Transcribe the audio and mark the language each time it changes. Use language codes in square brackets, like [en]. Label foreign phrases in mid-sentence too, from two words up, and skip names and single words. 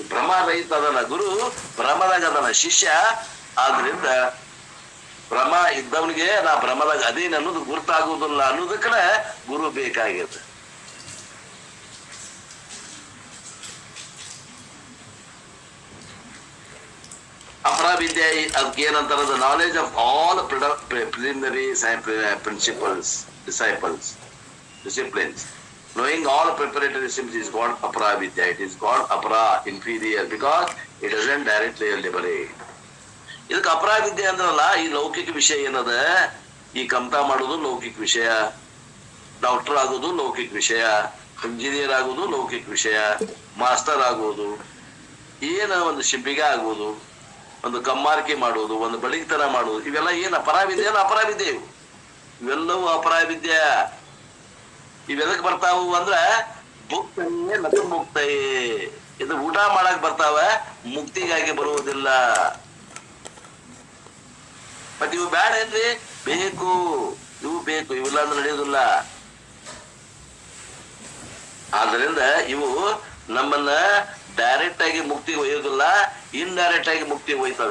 [kn] ಭ್ರಮ ರಹಿತ ಅದಲ್ಲ ಗುರು, ಭ್ರಮದಾಗ ಅದನ ಶಿಷ್ಯ. ಆದ್ರಿಂದ ಭ್ರಮ ಇದ್ದವನಿಗೆ ನಾ ಭ್ರಮದಾಗ ಅದೇನ್ ಅನ್ನೋದು ಗುರ್ತಾಗುವುದಿಲ್ಲ ಅನ್ನೋದಕ್ಕ ಗುರು ಬೇಕಾಗಿದೆ. ಅಪರಾವಿದ್ಯೆ ಅದಕ್ಕೆ ಏನಂತಾರ? [en] the knowledge of all preliminary disciplines. Knowing all preparatory disciplines is called aparavidya. It is called apara, inferior, because it doesn't directly liberate. [kn] ಇದಕ್ಕೆ ಅಪರಾವಿದ್ಯೆ ಅಂದ್ರಲ್ಲ, ಈ ಲೌಕಿಕ ವಿಷಯ ಏನದ, ಈ ಕಮತಾ ಮಾಡೋದು ಲೌಕಿಕ ವಿಷಯ, ಡಾಕ್ಟರ್ ಆಗೋದು ಲೌಕಿಕ ವಿಷಯ, ಇಂಜಿನಿಯರ್ ಆಗೋದು ಲೌಕಿಕ ವಿಷಯ, ಮಾಸ್ಟರ್ ಆಗೋದು, ಏನ ಒಂದು ಶಿಂಪಿಗ ಆಗೋದು, ಒಂದು ಕಮ್ಮಾರಿಕೆ ಮಾಡೋದು, ಒಂದು ಬಳಿತನ ಮಾಡೋದು, ಇವೆಲ್ಲ ಏನ್ ಅಪರಾವಿದ್ಯೆ ಅಪರಾವಿದ್ಯೆ ಇವೆಲ್ಲವೂ ಅಪರಾವಿದ್ಯೆ. ಇವೆದಕ್ ಬರ್ತಾವು ಅಂದ್ರ [sa] ಮುಕ್ತಯೇ ನತು ಮುಕ್ತಯೇ, [kn] ಇದು ಊಟ ಮಾಡಕ್ ಬರ್ತಾವ, ಮುಕ್ತಿಗಾಗಿ ಬರುವುದಿಲ್ಲ. ಮತ್ ಇವು ಬ್ಯಾಡ ಏನ್ರಿ, ಬೇಕು, ಇವು ಬೇಕು, ಇವೆಲ್ಲ ಅಂದ್ರೆ ನಡೆಯುವುದಿಲ್ಲ. ಆದ್ರಿಂದ ಇವು ನಮ್ಮನ್ನ ಡೈರೆಕ್ಟ್ ಆಗಿ ಮುಕ್ತಿಗೆ ಒಯ್ಯೋದಿಲ್ಲ, ಇನ್ಡೈರೆಕ್ಟ್ ಆಗಿ ಮುಕ್ತಿಗೆ ಒಯ್ತಾವೆ.